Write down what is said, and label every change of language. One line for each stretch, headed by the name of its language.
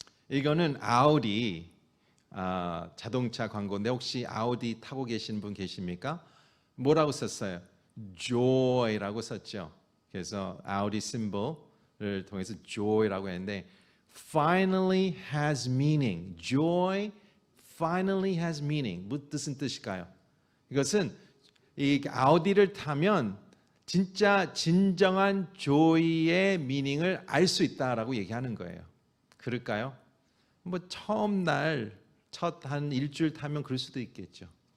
Korean: 이거는 아우디 자동차 광고인데 혹시 아우디 타고 계신 분 계십니까? 뭐라고 썼어요? Joy라고 썼죠. 그래서 아우디 심볼을 통해서 Joy라고 했는데
English: finally has meaning. Joy finally has meaning.
Korean: 무슨 뜻일까요? 이것은 이 아우디를 타면 진짜 진정한 joy의 미닝을 알 수 있다라고 얘기하는 거예요. 그럴까요? 뭐 처음 날 첫 한 일주일 타면 그럴 수도 있겠죠.